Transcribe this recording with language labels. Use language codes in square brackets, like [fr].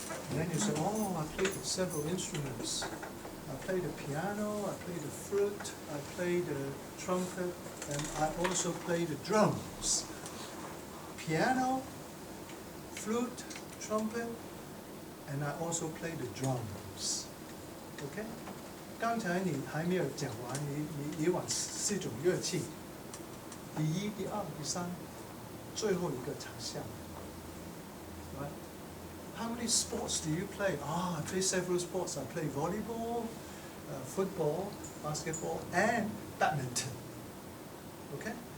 [en] And then you say, oh, I play several instruments. I play the piano, I play the flute, I play the trumpet, and I also play the drums. Piano, flute, trumpet, and I also play the drums. OK？ [zh] 刚才你还没有讲完，你往4种乐器，第1、第2、第3，最后一个长项。 [en] Right? How many sports do you play? I play several sports. I play volleyball, football, basketball, and badminton. Okay?